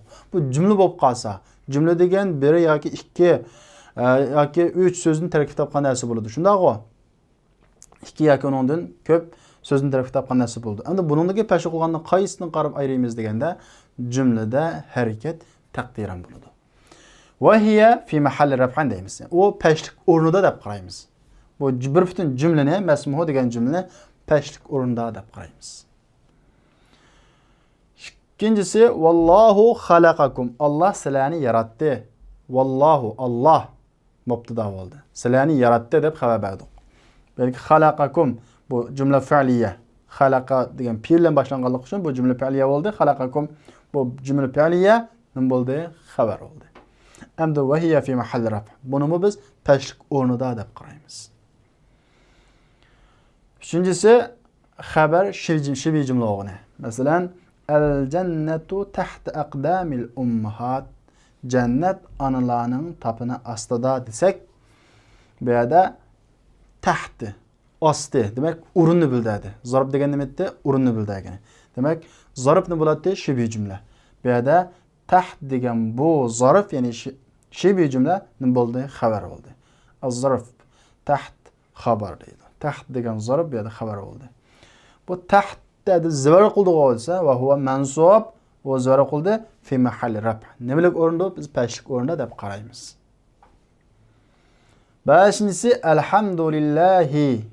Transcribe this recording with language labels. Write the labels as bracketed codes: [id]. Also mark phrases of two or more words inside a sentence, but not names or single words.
[uz] Bu jumla bo'lib qolsa, jumla degan biri yoki ikki yoki 3 so'zni tarkib topgan narsa bo'ladi. Shundaqmi? 2 yoki undan ko'p so'zni tarkib topgan narsa bo'ldi. Endi buningdagi pash qilgandan qaysini qarab ayiramiz deganda, jumlada harakat taqdiran bo'ladi. [ar] وهي في محل رفعا deymiz. [uz] O pashlik o'rnida deb qaraymiz. Bu bir butun jumlani, masmuhu degan jumlani pashlik o'rnida deb qaraymiz. [ar] İkincisi والله خلقكم. [uz] Allah sizlarni yaratdi. Vallahu Allah mubtada bo'ldi. Sizlarni yaratdi deb xabar berdik. Belki xalaqakum bu [ar] جملة فعلية. [uz] Xalaqa degan fe'l bilan boshlanganligi uchun bu [ar] جملة فعلية [uz] bo'ldi. Xalaqakum bu [ar] جملة فعلية [uz] nima bo'ldi? Xabar bo'ldi. Endi [ar] وهي في محل رفع'. [uz] Buni biz pashlik o'rnida deb qaraymiz. Üçüncüsü xabar shibhi jumla o'g'ini. [ar] Masalan, الجنة تحت أقدام الأمهات. [uz] Jannat analarning tapini ostida desak, bu yerda tahti, osti demak o'rinni bildiradi. Zarb degan nima edi? O'rinni bildirgan. Demak, zarb nima bo'ladi? Shibhi jumla. Bu yerda taht degan bu zarf, ya'ni shibhi jumla nima bo'ldi? Xabar bo'ldi. [ar] الظرف تحت خبر deydi. [uz] Taht degan zarf bu yerda xabar bo'ldi. Bu taht dedi zvar qildi bo'lsa [ar] وهو منصوب [uz] va zvar qildi [ar] في محل رفع'. [uz] Nimalik o'rinda? Biz pashlik o'rinda deb qaraymiz. Beshinchisi alhamdulillahi.